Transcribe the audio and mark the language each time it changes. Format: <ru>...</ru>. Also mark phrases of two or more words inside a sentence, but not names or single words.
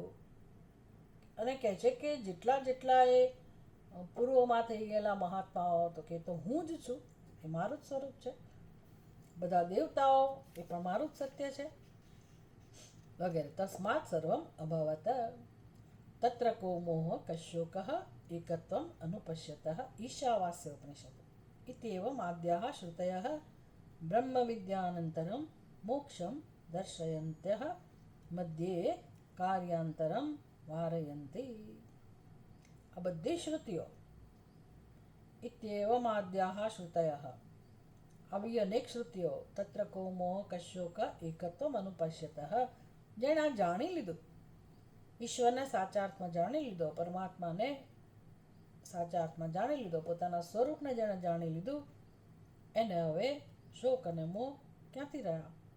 <gu>અને કહે છે કે જેટલા જેટલા એ પૂર્વમાં થઈ ગયેલા મહાત્માઓ તો કે તો હું જ છું, એ મારું જ સ્વરૂપ છે. બધા દેવતાઓ એ પણ મારું જ સત્ય છે વગેરે.</gu> <sa>तस्मात् सर्वम् अभवत्. तत्र को मोहः कः शोकः एकत्वम् अनुपश्यतः ईशावास्य उपनिषत् इत्येवम् आद्याः श्रुतयः ब्रह्मविद्यानन्तरं मोक्षं दर्शयन्त्यः मध्ये कार्यान्तरं वारयन्ति.</sa> <gu>આ બધી શ્રુતિઓ</gu> <sa>इत्येवमाद्याः श्रुतयः,</sa> <gu>આવી અનેક શ્રુતિઓ</gu> <sa>तत्र को मोहः कः शोकः एकत्वम् अनुपश्यतः,</sa> <gu>જેણે આ જાણી લીધું, ઈશ્વરને સાચા અર્થમાં જાણી લીધો, પરમાત્માને સાચા અર્થમાં જાણી લીધો, પોતાના સ્વરૂપને જેણે જાણી લીધું, એને હવે શોક અને મોહ ક્યાંથી રહ્યા?</gu>